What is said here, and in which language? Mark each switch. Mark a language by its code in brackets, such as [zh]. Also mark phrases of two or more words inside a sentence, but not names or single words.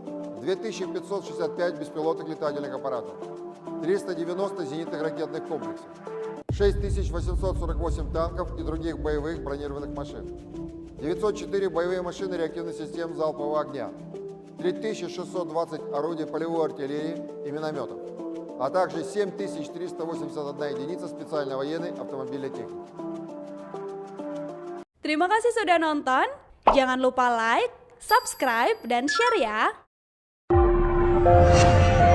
[ru] 2565 беспилотных летательных аппаратов, 390 зенитных ракетных комплексов, 6848 танков и других боевых бронированных машин, 904 боевые машины реактивных систем залпового огня, 3620 орудий полевой артиллерии и минометов, а также 7381 единица специальной военной автомобильной техники. [id] Terima kasih sudah nonton. Jangan lupa like, subscribe, dan share ya.